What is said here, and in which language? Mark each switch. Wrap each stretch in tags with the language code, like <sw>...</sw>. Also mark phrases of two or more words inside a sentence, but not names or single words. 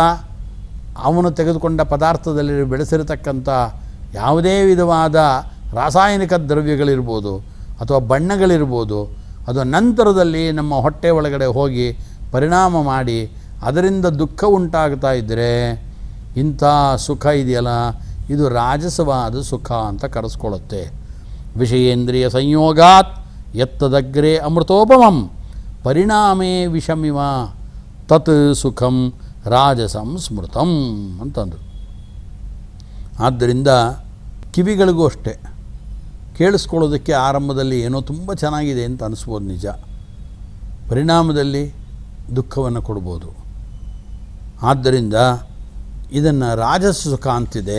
<kn>ಅವನು ತೆಗೆದುಕೊಂಡ ಪದಾರ್ಥದಲ್ಲಿ ಬೆಳೆಸಿರತಕ್ಕಂಥ ಯಾವುದೇ ವಿಧವಾದ ರಾಸಾಯನಿಕ ದ್ರವ್ಯಗಳಿರ್ಬೋದು ಅಥವಾ ಬಣ್ಣಗಳಿರ್ಬೋದು, ಅದು ನಂತರದಲ್ಲಿ ನಮ್ಮ ಹೊಟ್ಟೆ ಒಳಗಡೆ ಹೋಗಿ ಪರಿಣಾಮ ಮಾಡಿ ಅದರಿಂದ ದುಃಖ ಉಂಟಾಗ್ತಾ ಇದ್ದರೆ ಇಂಥ ಸುಖ ಇದೆಯಲ್ಲ ಇದು ರಾಜಸವಾದ ಸುಖ ಅಂತ ಕರೆಸ್ಕೊಳ್ಳುತ್ತೆ.</kn> <sa>ವಿಷಯೇಂದ್ರಿಯ ಸಂಯೋಗಾತ್ ಎತ್ತದಗ್ರೇ ಅಮೃತೋಪಮಂ ಪರಿಣಾಮೇ ವಿಷಮಿವ ತತ್ ಸುಖಂ ರಾಜಸಂ ಸ್ಮೃತಂ ಅಂತಂದರು.</sa> <kn>ಆದ್ದರಿಂದ ಕಿವಿಗಳಿಗೂ ಅಷ್ಟೇ, ಕೇಳಿಸ್ಕೊಳ್ಳೋದಕ್ಕೆ ಆರಂಭದಲ್ಲಿ ಏನೋ ತುಂಬ ಚೆನ್ನಾಗಿದೆ ಅಂತ ಅನಿಸ್ಬೋದು, ನಿಜ. ಪರಿಣಾಮದಲ್ಲಿ ದುಃಖವನ್ನು ಕೊಡ್ಬೋದು. ಆದ್ದರಿಂದ ಇದನ್ನು ರಾಜಸ ಸುಖ ಅಂತಿದೆ.</kn>